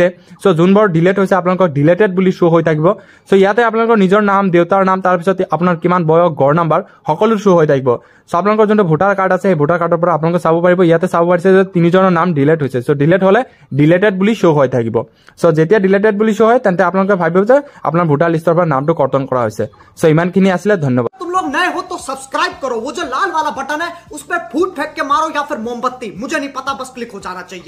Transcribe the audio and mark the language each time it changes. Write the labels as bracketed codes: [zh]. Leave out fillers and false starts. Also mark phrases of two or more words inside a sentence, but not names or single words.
[as] সো যোনবোৰ ডিলেট হৈছে আপোনালোকৰ ডিলেটেড বুলি শো হৈ থাকিব সো ইয়াতে আপোনালোকৰ নিজৰ নাম দেউতাৰ নাম তাৰ পিছত আপোনাৰ কিমান বয়স গড় নাম্বাৰ সকলো শো হৈ থাকিব সো আপোনালোকৰ যোনটো [en] voter card [as] আছে এই [en] voter card [as] পৰা আপোনালোকে চাব পাৰিব ইয়াতে চাব পাৰিছে যে তিনিজনৰ নাম ডিলেট হৈছে সো ডিলেট হলে ডিলেটেড বুলি শো হৈ থাকিব সো যেতিয়া ডিলেটেড বুলি শো হয় তেন্তে আপোনালোকে ভাবিব যে আপোনাৰ [en] voter list [as] পৰা নামটো কৰ্তন কৰা হৈছে সো ইমানখিনি আছিলে ধন্যবাদ [hi] तुम लोग नए हो तो सब्सक्राइब करो वो जो लाल वाला बटन है उस पर फूट फेंक के मारो या फिर मोमबत्ती मुझे नहीं पता बस क्लिक हो जाना चाहिए।